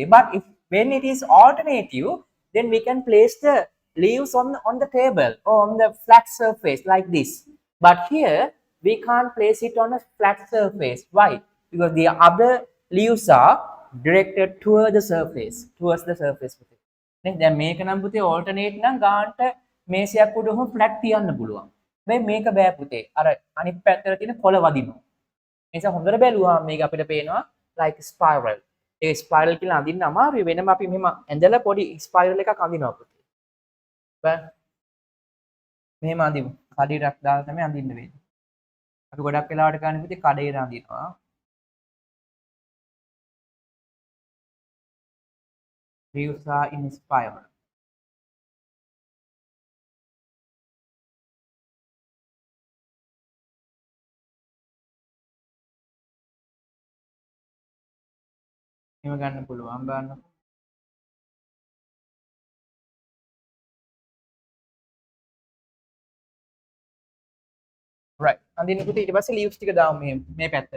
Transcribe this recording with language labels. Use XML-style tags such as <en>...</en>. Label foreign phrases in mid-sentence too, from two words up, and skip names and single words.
<en>But if when it is alternative, then we can place the leaves on the table or on the flat surface like this. But here we can't place it on a flat surface. Why? Because the other leaves are directed towards the surface.</en> <si>නේ දැන් මේක නම් පුතේ alternate නම් ගානට මේසයක් උඩ උහම flat තියන්න පුළුවන්. හැබැයි මේක බෑ පුතේ. අර අනිත් පැත්තට තියෙන කොළ වදිනවා. ඒ නිසා හොඳට බැලුවාම මේක අපිට පේනවා</si> <en>like spiral.</en> <si>ඒ spiral කියලා අඳින්න අමාරුයි. වෙනම අපි මෙහෙම ඇඳලා පොඩි spiral එකක් අඳිනවා පුතේ. බෑ. මෙහෙම අඳිමු. කඩේටක් දාලා තමයි අඳින්න වෙන්නේ. අපි ගොඩක් වෙලාවට ගන්න පුතේ කඩේට අඳිනවා.</si> <en>Leaves are in spiral.</en> <si>එහෙම ගන්න පුළුවන් බලන්න. right අඳින්න පුතේ ඊට පස්සේ leaves ටික දාමු මේ පැත්තට.</si>